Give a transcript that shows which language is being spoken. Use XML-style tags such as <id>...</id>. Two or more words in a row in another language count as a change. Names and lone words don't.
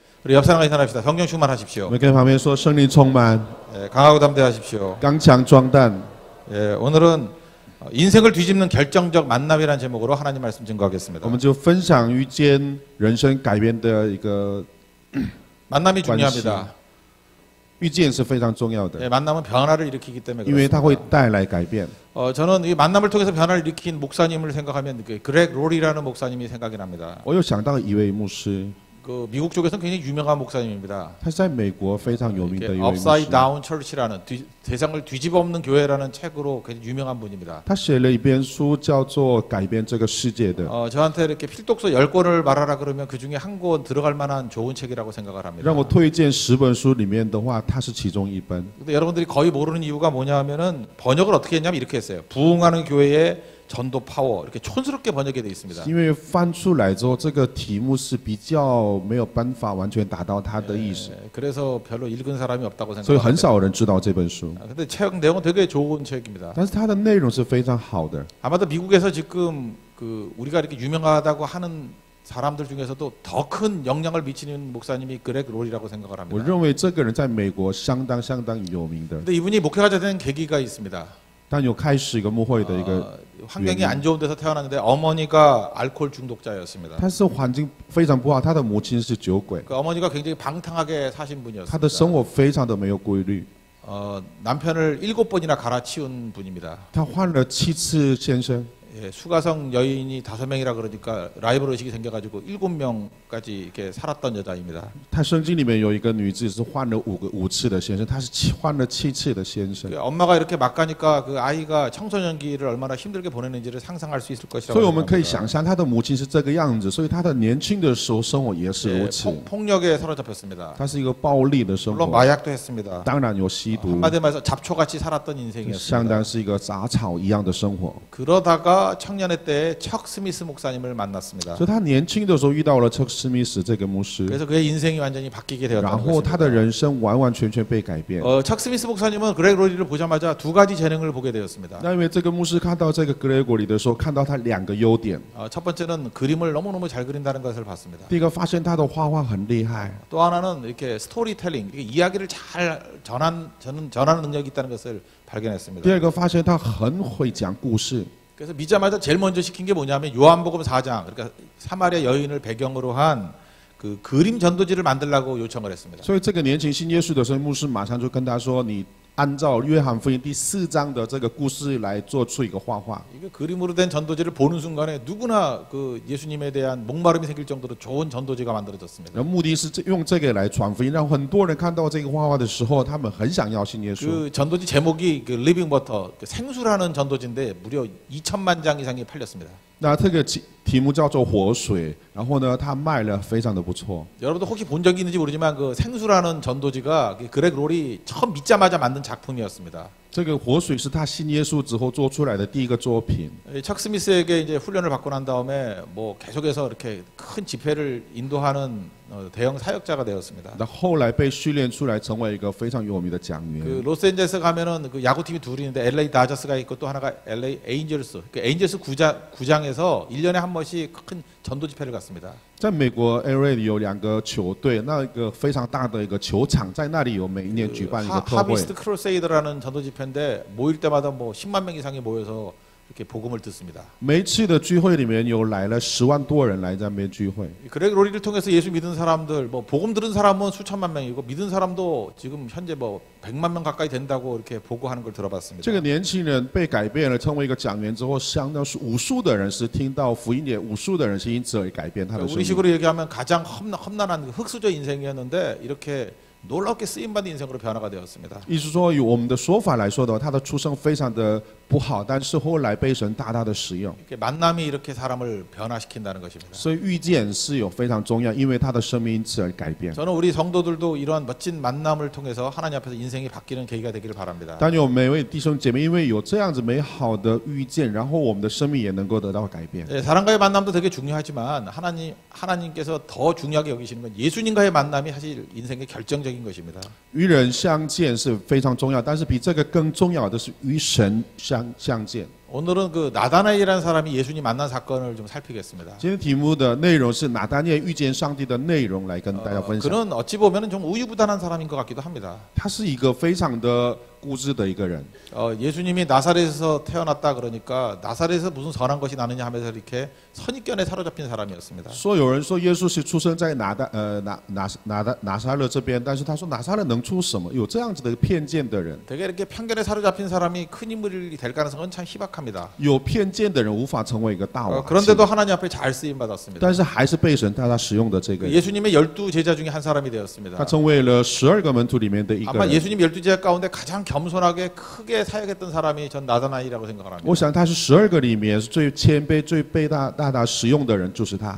<ko>우리 옆 사람과 인사합시다. 성령 충만하십시오.</ko> <zh>我们跟旁边说圣灵充满，</zh> <ko>예, 강하고 담대하십시오.</ko> <zh>刚强壮胆。</zh> <ko>예, 오늘은 인생을 뒤집는 결정적 만남이라는 제목으로 하나님 말씀 증거하겠습니다.</ko> <zh>我们就分享遇见人生改变的一个</zh> <ko>만남이 중요합니다.</ko> <zh>遇见是非常重要的，</zh> <ko>예, 만남은 변화를 일으키기 때문에</ko> <zh>因为它会</zh> <ko>그렇습니다.</ko> <zh>带来改变。</zh> <ko>저는 이 만남을 통해서 변화를 일으킨 목사님을 생각하면 그렉 롤이라는 목사님이 생각이 납니다.</ko> <zh>我有想到一位牧师，</zh> <ko>그 미국 쪽에서는 굉장히 유명한 목사님입니다.</ko> <zh>他是在美国非常有名的一位牧 Upside 师。</zh> <ko>Down Church라는 세상을 뒤집어 엎는 교회라는 책으로 굉장히 유명한 분입니다.</ko> <zh>他写了一本书，叫做《改变这个世界的》。</zh> <ko>저한테 이렇게 필독서 10권을 말하라 그러면 그 중에 한 권 들어갈 만한 좋은 책이라고 생각을 합니다.</ko> <zh>让我推荐10本书里面的话，它是其中一本。</zh> <ko>근데 여러분들이 거의 모르는 이유가 뭐냐 하면은 번역을 어떻게 했냐면 이렇게 했어요. 부흥하는 교회의 전도 파워 이렇게 촌스럽게 번역이 되어 있습니다.</ko> <zh>因为翻出来之后，这个题目是比较没有办法完全达到它的意思，</zh> <ko>그래서 별로 읽은 사람이 없다고</ko> <zh>所以很</zh> <ko>생각합니다.</ko> <zh>少人知道这本书。</zh> <ko>근데 책 내용은 되게 좋은 책입니다.</ko> <zh>但是它的内容是非常好的。</zh> <ko>아마도 미국에서 지금 그 우리가 이렇게 유명하다고 하는 사람들 중에서도 더 큰 영향을 미치는 목사님이 그렉 롤이라고 생각을</ko> <zh>我</zh> <ko>합니다.</ko> <zh>认为这个人在美国相当有名的，</zh> <ko>근데 이분이 목회자가 된 계기가 있습니다.</ko> <zh>但有开始一个牧会的一个，</zh> <ko>환경이 안 좋은 데서 태어났는데 어머니가 알코올 중독자였습니다.</ko> <zh>他是环境非常不好，他的母亲是酒鬼，</zh> <ko>그 어머니가 굉장히 방탕하게 사신</ko> <zh>他的生</zh> <ko>분이었습니다.</ko> <zh>活非常的没有规律，</zh> <ko>남편을 7번이나 갈아치운 분입니다.</ko> <zh>他换了7次先生，</zh> <ko>예, 수가성 여인이 5명이라 그러니까 라이벌 의식이 생겨가지고 7명까지 이렇게 살았던 여자입니다.</ko> <zh>他圣经里面有一个女子是换了5次的先生，他是换了7次的先生。</zh> <ko>그 엄마가 이렇게 막 가니까 그 아이가 청소년기를 얼마나 힘들게 보내는지를 상상할 수 있을 것이라고</ko> <zh>所以我们可以</zh> <ko>생각합니다.</ko> <zh>想象他的母亲是这个样子，所以他的年轻的时候生活也是</zh> <ko>예,</ko> <zh>如此。</zh> <ko>폭력에 사로잡혔습니다.</ko> <zh>他是一个暴力的生</zh> <ko>물론</ko> <zh>活，</zh> <ko>마약도 했습니다.</ko> <zh>当然有吸毒，</zh> <ko>한마디로 말해서 잡초같이 살았던</ko> <zh>相</zh> <ko>인생이었습니다.</ko> <zh>当是一个杂草一样的生活。</zh> <ko>그러다가 청년의 때에 척 스미스 목사님을 만났습니다.</ko> <zh>所以他年轻的时候遇到了척史密斯这个牧师，</zh> <ko>그래서 그의 인생이 완전히 바뀌게</ko> <zh>然</zh> <ko>되었다는</ko> <zh>后他的</zh> <ko>것입니다.</ko> <zh>人生完完全全被改变。</zh> <ko>척 스미스 목사님은 그렉 로리를 보자마자 두 가지 재능을 보게 되었습니다.</ko> <zh>那因为这个牧师看到这个格雷果里的时候，看到他2个优点。</zh> <ko>첫 번째는 그림을 너무너무 잘 그린다는 것을 봤습니다.</ko> <zh>第一个发现他的画画很厉害，</zh> <ko>또 하나는 이렇게 스토리텔링, 이게 이야기를 잘 전하는 능력이 있다는 것을</ko> <zh>第</zh> <ko>발견했습니다.</ko> <zh>二个发现他很会讲故事。</zh> <ko>그래서 믿자마자 제일 먼저 시킨 게 뭐냐면 요한복음 4장, 그러니까 사마리아 여인을 배경으로 한 그 그림 전도지를 만들라고 요청을 했습니다.</ko> <zh>所以这个年轻信耶稣的时候，牧师马上就跟他说：“你按照约翰福音第4章的这个故事来做出一个画画。”</zh> <ko>이게 그림으로 된 전도지를 보는 순간에 누구나 그 예수님에 대한 목마름이 생길 정도로 좋은 전도지가 만들어졌습니다.</ko> <zh>然后目的是用这个来传福音，让很多人看到这个画画的时候，他们很想要信耶稣。</zh> <ko>그 전도지 제목이 그 리빙 버터, 생수라는 전도지인데 무려 2천만 장 이상이 팔렸습니다.</ko> <zh>那这个题目叫做活水，然后呢，它卖了非常的不错。</zh> <ko>여러분도 혹시 본 적이 있는지 모르지만 그 생수라는 전도지가 그렉 롤이 처음 믿자마자 만든 작품이었습니다.</ko> <zh>这个活水是他信耶稣之后做出来的第一个作品。</zh> <ko>척 스미스에게 이제 훈련을 받고 난 다음에 뭐 계속해서 이렇게 큰 집회를 인도하는 대형 사역자가 되었습니다.</ko> <zh>那后来被训练出来，成为一个非常有名的讲</zh> <ko>그</ko> <zh>员。</zh> <ko>로스앤젤레스 가면은 그 야구팀이 둘이 있는데 LA 다저스가 있고 또 하나가 LA 에인절스. 그 에인절스 구장에서 1년에 한 번씩 큰 전도 집회를 갔습니다.</ko> <zh>在美国 LA 里有2个球队，那一个非常大的一个球场，在那里有每一年举办一个特会。</zh> <ko>하비스트 크루세이더라는 전도 집회인데 모일 때마다 뭐 10만 명 이상이 모여서 이렇게 복음을 듣습니다.</ko> <zh>每一次的聚会里面有来了10万多人来在那边聚会。</zh> <ko>그렉 로리를 통해서 예수 믿은 사람들, 뭐 복음 들은 사람은 수천만 명이고 믿은 사람도 지금 현재 뭐 100만 명 가까이 된다고 이렇게 보고하는 걸 들어봤습니다.</ko> <zh>这个年轻人被改变了，成为一个讲员之后，相当是无数的人是听到福音，也无数的人是因此而改变他的生命。</zh> <ko>우리식으로 얘기하면 가장 험난한 흑수저 인생이었는데 이렇게 놀랍게 쓰임받는 인생으로 변화가 되었습니다.</ko> <zh>意思说，以我们的说法来说的话，他的出生非常的不好，但是后来被神大大的使用。</zh> <ko>이렇게 만남이 이렇게 사람을 변화시킨다는 것입니다.</ko> <zh>所以遇见是有非常重要，因为他的生命因此而改变。</zh> <ko>저는 우리 성도들도 이러한 멋진 만남을 통해서 하나님 앞에서 인생이 바뀌는 계기가 되기를 바랍니다.</ko> <zh>但有每位弟兄姐妹，因为有这样子美好的遇见，然后我们的生命也能够得到改变。</zh> <ko>예, 사람과의 만남도 되게 중요하지만 하나님께서 더 중요하게 여기시는 건 예수님과의 만남이 사실 인생의 결정적인 것입니다.</ko> <zh>与人相见是非常重要，但是比这个更重要的是与神相见。</zh> <ko>오늘은 그 나다나엘이라는 사람이 예수님 만난 사건을 좀 살피겠습니다.</ko> <zh>今天题目的内容是拿单叶遇见上帝的内容，来跟大家分享。</zh> <ko>그는 어찌 보면은 좀 우유부단한 사람인 것 같기도 합니다.</ko> <zh>他是一个非常的固执的一个人。</zh> <ko>예수님이 나사렛에서 태어났다 그러니까 나사렛에서 무슨 선한 것이 나느냐 하면서 이렇게 선입견에 사로잡힌 사람이었습니다.</ko> <zh>说有人说耶稣是出生在拿撒勒这边，但是他说拿撒勒能出什么？有这样子的偏见的人，</zh> <ko>되게 이렇게 편견에 사로잡힌 사람이 큰 인물이 될 가능성은 참 희박합니다.</ko> <zh>有偏见的人无法成为一个大王。</zh> <ko>그런데도 하나님 앞에 잘 쓰임 받았습니다.</ko> <zh>但是还是被神大大使用的这个人，</zh> <ko>예수님의 12 제자 중에 한 사람이 되었습니다.</ko> <zh>他成为了12个门徒里面的一个</zh> <ko>아마</ko> <zh>人。</zh> <ko>예수님 12 제자 가운데 가장 겸손하게 크게 사역했던 사람이 전 나다나엘이라고 생각을 합니다.</ko> <zh>我想他是12个里面最谦卑、最被大使用的人，就是他。</zh>